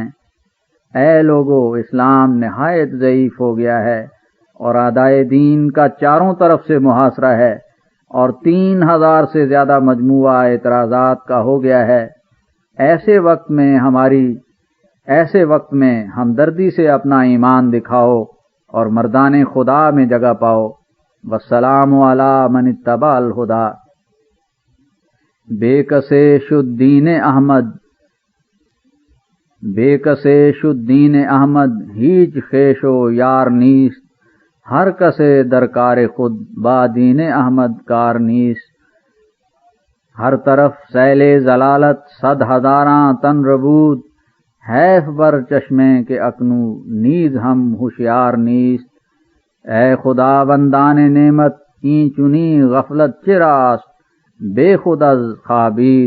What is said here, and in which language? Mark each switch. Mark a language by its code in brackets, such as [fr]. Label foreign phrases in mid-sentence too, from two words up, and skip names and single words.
[ur] اے لوگو، اسلام نہایت ضعیف ہو گیا ہے، اور اعدائے دین کا چاروں طرف سے محاصرہ ہے، اور 3000 سے زیادہ مجموعہ اعتراضات کا ہو گیا ہے۔ ایسے وقت میں ہمدردی سے اپنا ایمان دکھاؤ اور مردان خدا میں جگہ پاؤ۔ [ar] والسلام علی من اتبع الہدی۔ [fa] بے کسے شد دین احمد ہیچ خیش و یار نیست، ہر کسے درکار خود با دین احمد کار نیست۔ ہر طرف سیل ضلالت 100,000 تن ربود، حیف بر چشمے کے اکنو نیز ہم ہوشیار نیست۔ اے خدا بندان نعمت این چنی غفلت چراست، بے خود از خوابید